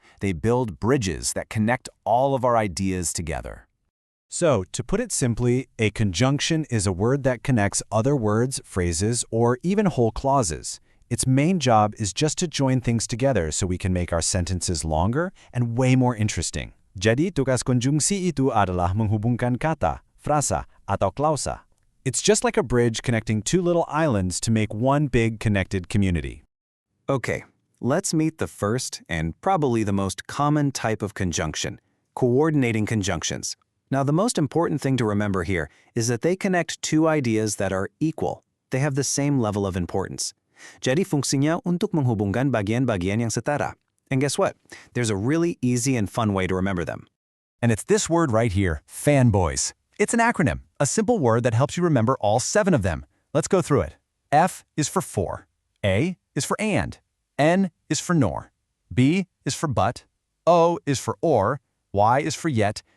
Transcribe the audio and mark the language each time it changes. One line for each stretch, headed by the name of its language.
English: They build bridges that connect all of our ideas together. So, to put it simply, a conjunction is a word that connects other words, phrases, or even whole clauses. Its main job is just to join things together so we can make our sentences longer and way more interesting.
Indonesian: Jadi, tugas konjungsi itu adalah menghubungkan kata, frasa, atau klausa.
English: It's just like a bridge connecting two little islands to make one big connected community. Okay, let's meet the first and probably the most common type of conjunction, coordinating conjunctions. Now, the most important thing to remember here is that they connect two ideas that are equal. They have the same level of importance.
Indonesian: Jadi fungsinya untuk menghubungkan bagian-bagian yang setara.
English: And guess what? There's a really easy and fun way to remember them. And it's this word right here, FANBOYS. It's an acronym, a simple word that helps you remember all 7 of them. Let's go through it. F is for for. A is for and. N is for nor. B is for but. O is for or. Y is for yet.